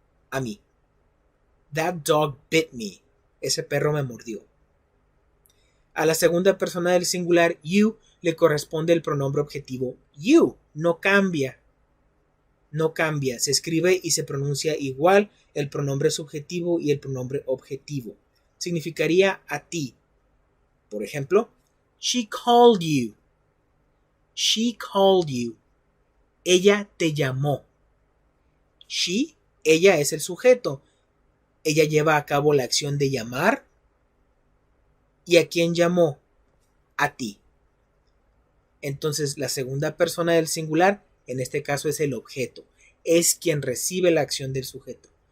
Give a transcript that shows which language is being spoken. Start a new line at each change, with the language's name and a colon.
Spanish: A mí.
English: That dog bit me.
Spanish: Ese perro me mordió. A la segunda persona del singular, you, le corresponde el pronombre objetivo you. No cambia. No cambia. Se escribe y se pronuncia igual el pronombre subjetivo y el pronombre objetivo. Significaría a ti. Por ejemplo,
English: she called you. She called you.
Spanish: Ella te llamó. She ella es el sujeto. Ella lleva a cabo la acción de llamar. ¿Y a quién llamó? A ti. Entonces la segunda persona del singular, en este caso, es el objeto. Es quien recibe la acción del sujeto.